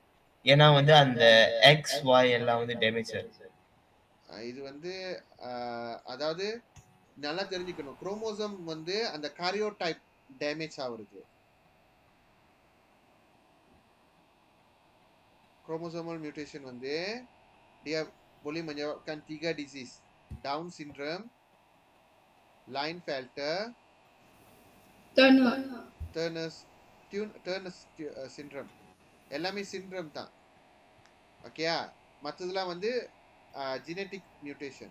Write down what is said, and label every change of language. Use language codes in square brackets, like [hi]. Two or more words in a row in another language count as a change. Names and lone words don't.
[ta] ஏன்னா வந்து அந்த XY எல்லாம் வந்து டேமேஜ். இது வந்து அதாவது நல்லா தெரிஞ்சுக்கணும். குரோமோசோம் வந்து அந்த [en] karyotype damage [ta] ஆகுறது. [en] Chromosomal mutation [ms] வந்து dia boleh menyebabkan 3 disease. [en] Down syndrome, Klinefelter, Turner. Turner's syndrome. [ta] எல்லாமே சிண்ட்ரம் தான். ஓகேயா? மற்றதெல்லாம் வந்து [en] genetic mutation.